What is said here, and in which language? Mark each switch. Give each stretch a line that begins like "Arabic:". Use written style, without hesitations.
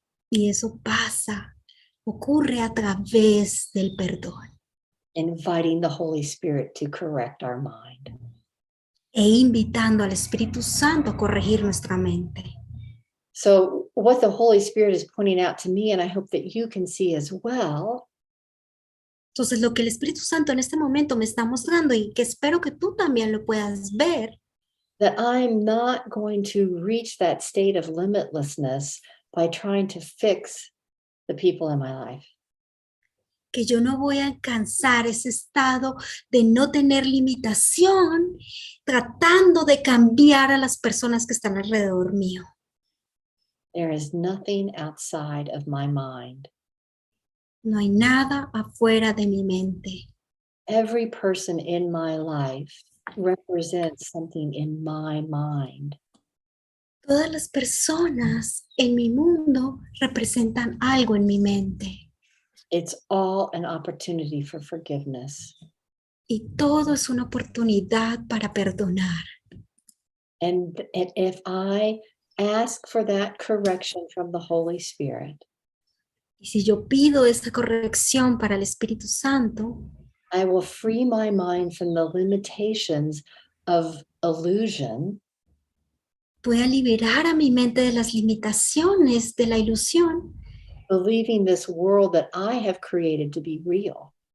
Spanish: Y eso ocurre a través del perdón.
English: Inviting the Holy Spirit to correct our mind.
Spanish: E invitando al Espíritu Santo a corregir nuestra mente.
English: So what the Holy Spirit is pointing out to me, and I hope that you can see as well.
Spanish: Entonces lo que el Espíritu Santo en este momento me está mostrando y que espero que tú también lo puedas ver.
English: That I'm not going to reach that state of limitlessness by trying to fix the people in my life.
Spanish: Que yo no voy a alcanzar ese estado de no tener limitación tratando de cambiar a las personas que están alrededor mío.
English: There is nothing outside of my mind.
Spanish: No hay nada afuera de mi mente.
English: Every person in my life represents something in my mind.
Spanish: Todas las personas en mi mundo representan algo en mi mente.
English: It's all an opportunity for forgiveness.
Spanish: Y todo es una oportunidad para perdonar.
English: And if I ask for that correction from the Holy Spirit,
Spanish: Y si yo pido esta corrección para el Espíritu Santo,
English: I will free my mind from the limitations of illusion.
Spanish: voy a liberar a mi mente de las limitaciones de la ilusión,
English: Believing this world that I have created to be real.